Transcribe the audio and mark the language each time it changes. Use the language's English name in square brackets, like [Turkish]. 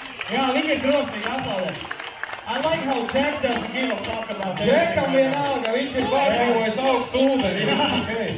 [Latvian] Jā, viņi ir drosmīgi aplaudēt. [English] I like how Jack doesn't give a fuck about that. [Latvian] Džekam vienalga, viņš ir pārdzīvojis augstu ūdeni, viss ok.